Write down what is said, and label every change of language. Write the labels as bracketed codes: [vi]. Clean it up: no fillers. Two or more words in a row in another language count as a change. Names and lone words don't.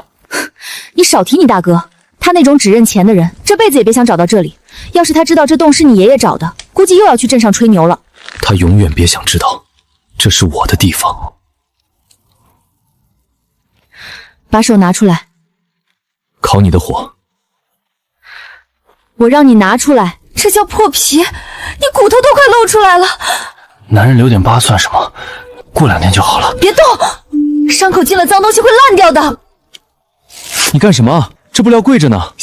[zh] 你少提你大哥，他那种只认钱的人，这辈子也别想找到这里。要是他知道这洞是你爷爷找的，估計又要去鎮上吹牛了。他永遠別想知道，這是我的地方。把手拿出來。烤你的火。我讓你拿出來，這叫破皮，你骨頭都快露出來了。男人留點疤算什麼？過2天就好了。別動，傷口進了髒東西會爛掉的。你幹什麼？這布料貴着呢。